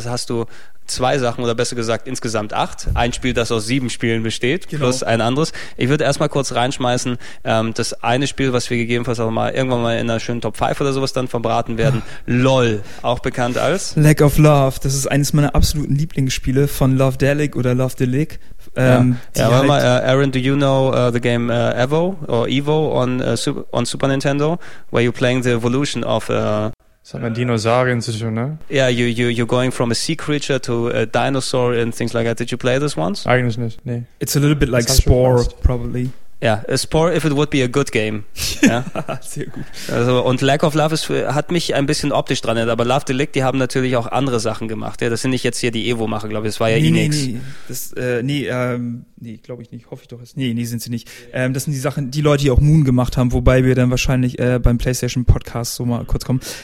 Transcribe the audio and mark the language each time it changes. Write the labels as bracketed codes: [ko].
[de] Das hast du zwei Sachen, oder besser gesagt insgesamt 8. Ein Spiel, das aus 7 Spielen besteht, genau. Plus ein anderes. Ich würde erstmal kurz reinschmeißen, das eine Spiel, was wir gegebenenfalls auch mal irgendwann mal in einer schönen Top 5 oder sowas dann verbraten werden. LOL, auch bekannt als? Lack of Love, das ist eines meiner absoluten Lieblingsspiele von Lovedelic oder Lovedelic. Ja, warte mal, [en] Aaron, do you know the game Evo or Evo on Super Nintendo, where you're playing the evolution of [de] Das hat mit Dinosaurien zu tun, ne? [en] Yeah, you're going from a sea creature to a dinosaur and things like that. Did you play this once? [de] Eigentlich nicht, nee. [en] It's a little bit like Spore, probably. Ja, as poor if it would be a good game. [de] Ja, sehr gut. Also, und Lack of Love ist, hat mich ein bisschen optisch dran erinnert, aber Love Delict, die haben natürlich auch andere Sachen gemacht. Ja, das sind nicht jetzt hier die Evo-Macher, glaube ich. Das war ja Enix. Nee, glaube ich nicht. Hoffe ich doch jetzt. Nee, sind sie nicht. Das sind die Sachen, die Leute, die auch Moon gemacht haben, wobei wir dann wahrscheinlich beim PlayStation-Podcast so mal kurz kommen.